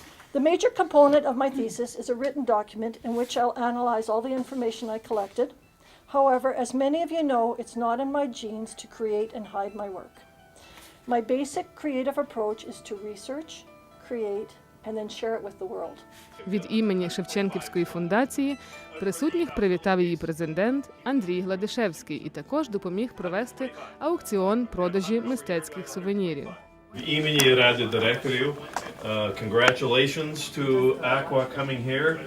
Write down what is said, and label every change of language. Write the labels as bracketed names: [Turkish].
[English] The major component of my thesis is a written document in which I'll analyze all the information I collected. However, as many of you know, it's not in my genes to create and hide my work. My basic creative approach is to research, create, and then share it with the world. [Ukrainian] Від імені Шевченківської фундації присутніх привітав її президент Андрій Гладишевський і також допоміг провести аукціон продажі мистецьких сувенірів. Від імені Ради директорів, [English] congratulations to Aqua coming here.